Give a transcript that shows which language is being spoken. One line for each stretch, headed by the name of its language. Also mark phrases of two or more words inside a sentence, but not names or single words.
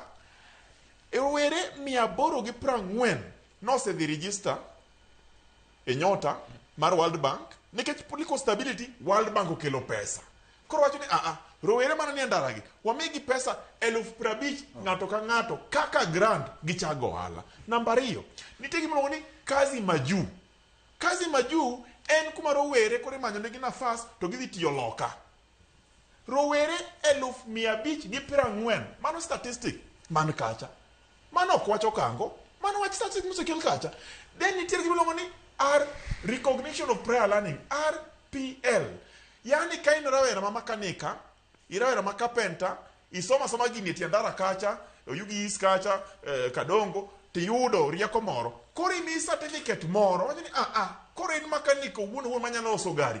Luo (Kenya and Tanzania): Rowere 840 nose dhi register e NYOTA mar World Bank. Nikech
English: political stability,
Luo (Kenya and Tanzania): World Bank okelo pesa. Koro wacho ni rowere mano ni ndara gi wamigi pesa 50,000 ng'ato ka ng'ato kaka grant gichago ohala. Namba 2, nitie gima ni kazi majuu. Kazi majuu en kuma rowere kore manyo negi nafas to gidhi tiyo loka. Rowere 540,000 mano statistic man kacha. Mano ok wacho Okango, mano wach statistic musekel kacha.
English: Then
Luo (Kenya and Tanzania): nitie gima ni
English: recognition of prior learning, RPL.
Luo (Kenya and Tanzania): Yani ka in rawera ma makanika, irawera ma carpenter, isoma gini ti andara kacha, Oyugi East kacha, Kadongo, ti yudo rieko moro. Koro imi certificate moro, wacho ni koro in makaniko wuon manyalo loso gari.